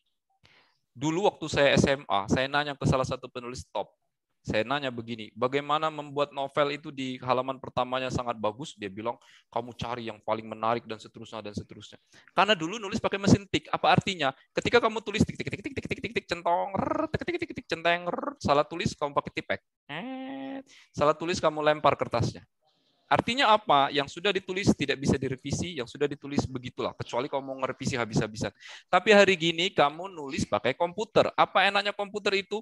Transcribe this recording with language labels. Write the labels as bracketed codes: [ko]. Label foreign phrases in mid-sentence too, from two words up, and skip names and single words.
[id] Dulu waktu saya SMA, saya nanya ke salah satu penulis top. Saya nanya begini, bagaimana membuat novel itu di halaman pertamanya sangat bagus? Dia bilang, kamu cari yang paling menarik dan seterusnya dan seterusnya. Karena dulu nulis pakai mesin tik. Apa artinya? Ketika kamu tulis tik tik tik tik tik tik tik tik centong, tik tik tik tik centeng, salah tulis kamu pakai tipek. Salah tulis kamu lempar kertasnya. Artinya apa? Yang sudah ditulis tidak bisa direvisi, yang sudah ditulis begitulah, kecuali kamu mau ngerevisi habis-habisan. Tapi hari gini kamu nulis pakai komputer. Apa enaknya komputer itu?